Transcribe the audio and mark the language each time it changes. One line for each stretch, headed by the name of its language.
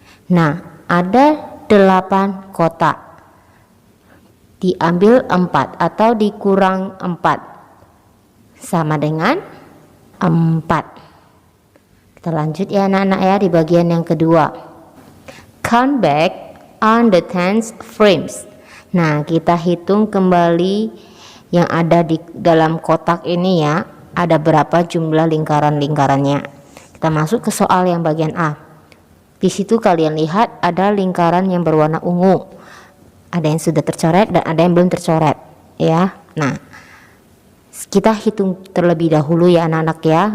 Indonesian: Nah, ada 8 kotak. Diambil 4 atau dikurang 4 sama dengan 4. Kita lanjut ya anak-anak ya di bagian yang kedua.
English: Count back on the tens frames.
Indonesian: Nah, kita hitung kembali yang ada di dalam kotak ini ya. Ada berapa jumlah lingkaran-lingkarannya. Kita masuk ke soal yang bagian A. Di situ kalian lihat ada lingkaran yang berwarna ungu. Ada yang sudah tercoret dan ada yang belum tercoret ya. Nah, kita hitung terlebih dahulu ya anak-anak ya.